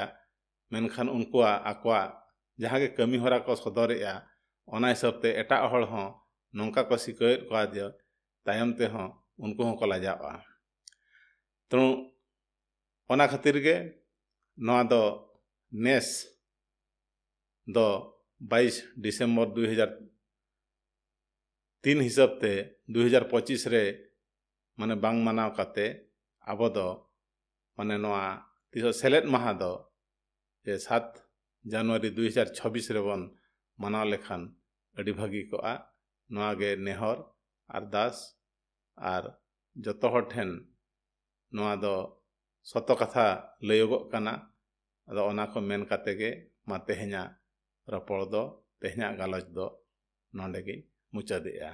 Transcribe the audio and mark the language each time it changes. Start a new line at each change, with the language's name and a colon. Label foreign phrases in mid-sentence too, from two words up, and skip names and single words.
Santali: ᱢᱮᱱᱠᱷᱟᱱ ᱩᱱᱠᱩᱣᱟᱜ ᱟᱠᱚᱣᱟᱜ ᱡᱟᱦᱟᱸ ᱜᱮ ᱠᱟᱹᱢᱤ ᱦᱚᱨᱟ ᱠᱚ ᱥᱚᱫᱚᱨᱮᱜᱼᱟ, ᱚᱱᱟ ᱦᱤᱥᱟᱹᱵ ᱛᱮ ᱮᱴᱟᱜ ᱦᱚᱲ ᱦᱚᱸ ᱱᱚᱝᱠᱟ ᱠᱚ ᱥᱤᱠᱟᱹᱭᱮᱫ ᱠᱚᱣᱟ ᱡᱮ ᱛᱟᱭᱚᱢ ᱛᱮᱦᱚᱸ ᱩᱱᱠᱩ ᱦᱚᱸᱠᱚ ᱞᱟᱡᱟᱜᱼᱟ। ᱛᱚ ᱚᱱᱟ ᱠᱷᱟᱹᱛᱤᱨ ᱜᱮ ᱱᱚᱣᱟ ᱫᱚ ᱱᱮᱥ ᱫᱚ 22 ᱰᱤᱥᱮᱢᱵᱚᱨ 2003 हिसाब ते 2025 रे माने बांग मनाव काते आबो दो माने नोआ तिसो सेलेट माहा दो जे 7 जनवरी 2026 रे बन मनाव लेखान अडी भागी को आ नोआ गे नेहर अरदास आर जतो हर ठेन नोआ दो सतो कथा लयगो कना। अदो ओना को मेन काते गे मा तेहेना रपड़ दो तेहेना गालज दो नोंडे गे मुचादेआ।